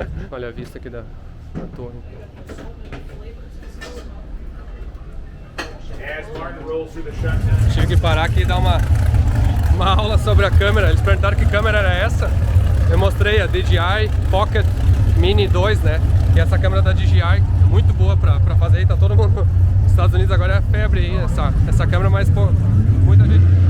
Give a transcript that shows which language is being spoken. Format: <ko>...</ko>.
<pt>Olha a vista aqui da torre.</pt> <en>As Martin rolls through the shutdown.</en> <pt>Tive que parar aqui e dar uma aula sobre a câmera. Eles perguntaram que câmera era essa. Eu mostrei a DJI Pocket Mini 2, né? E essa câmera da DJI é muito boa pra fazer aí. Tá todo mundo nos Estados Unidos agora, é febre aí essa câmera, mas pô, muita gente...</pt>